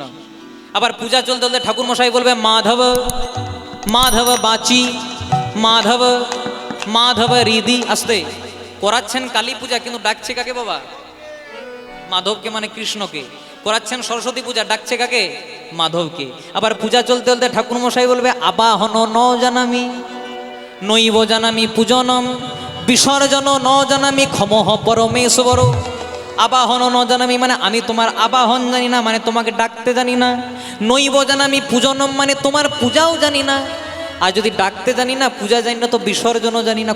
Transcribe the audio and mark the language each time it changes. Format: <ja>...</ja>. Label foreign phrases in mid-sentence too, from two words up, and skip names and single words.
<bn>আবার পূজা চলতে চলতে ঠাকুর মশাই বলবে</bn> <sa>মাধব মাধব বাঁচি, মাধব মাধব হৃদি।</sa> <bn>আসতে করাচ্ছেন কালী পূজা, কিন্তু ডাকছে কাকে বাবা? মাধবকে, মানে কৃষ্ণকে। করাচ্ছেন সরস্বতী পূজা, ডাকছে কাকে? মাধবকে। আবার পূজা চলতে চলতে ঠাকুর মশাই বলবে</bn> <sa>আবাহন ন জানামি, নৈব জানামি পূজনম, বিসর্জন ন জানামি ক্ষমঃ পরমেশ্বর। আবাহন ন জানামি</sa> <bn>মানে আমি তোমার আবাহন জানি না, মানে তোমাকে ডাকতে জানি না।</bn> <sa>নৈব জানামি পূজনম</sa> <bn>মানে তোমার পূজাও জানি না। আর যদি ডাকতে জানি না, পূজা জানি না, তো বিসর্জনও জানি না।</bn>